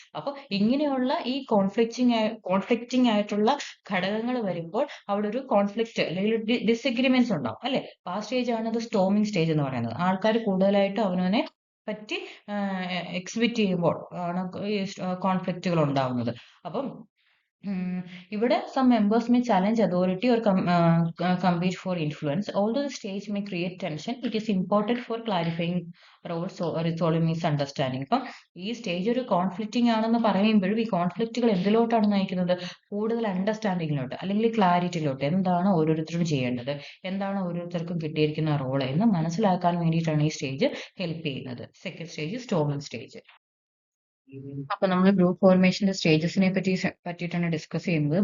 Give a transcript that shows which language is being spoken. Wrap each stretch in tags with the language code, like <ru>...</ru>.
<ml>അപ്പൊ ഇങ്ങനെയുള്ള ഈ കോൺഫ്ലിക്റ്റിംഗ് ആയിട്ടുള്ള ഘടകങ്ങൾ വരുമ്പോൾ അവിടെ ഒരു കോൺഫ്ലിക്റ്റ് അല്ലെങ്കിൽ ഡിസഗ്രിമെന്റ്സ് ഉണ്ടാവും അല്ലെ? ആ സ്റ്റേജ് ആണ് സ്റ്റോമിംഗ് സ്റ്റേജ് എന്ന് പറയുന്നത്. ആൾക്കാർ കൂടുതലായിട്ട് അവനവനെ പറ്റി എക്സിബിറ്റ് ചെയ്യുമ്പോൾ ആണ് ഈ കോൺഫ്ലിക്റ്റുകൾ ഉണ്ടാവുന്നത്. അപ്പം ഇവിടെ</ml> <en>some members may challenge authority or compete for influence. Although the stage may create tension, it is important for clarifying roles or resolving misunderstanding.</en> <ml>ഇപ്പം ഈ സ്റ്റേജ് ഒരു കോൺഫ്ലിക്റ്റിംഗ് ആണെന്ന് പറയുമ്പോഴും ഈ കോൺഫ്ലിക്റ്റുകൾ എന്തിലോട്ടാണ് നയിക്കുന്നത്? കൂടുതൽ അണ്ടർസ്റ്റാൻഡിങ്ങിലോട്ട് അല്ലെങ്കിൽ ക്ലാരിറ്റിയിലോട്ട്. എന്താണ് ഓരോരുത്തരും ചെയ്യേണ്ടത്, എന്താണ് ഓരോരുത്തർക്കും കിട്ടിയിരിക്കുന്ന റോള് എന്ന് മനസ്സിലാക്കാൻ വേണ്ടിയിട്ടാണ് ഈ സ്റ്റേജ് ഹെൽപ്പ് ചെയ്യുന്നത്. Second stage storming stage. അപ്പൊ നമ്മൾ ഗ്രൂപ്പ് ഫോർമേഷന്റെ സ്റ്റേജസിനെ പറ്റിയിട്ടാണ് ഡിസ്കസ് ചെയ്യുന്നത്.</ml>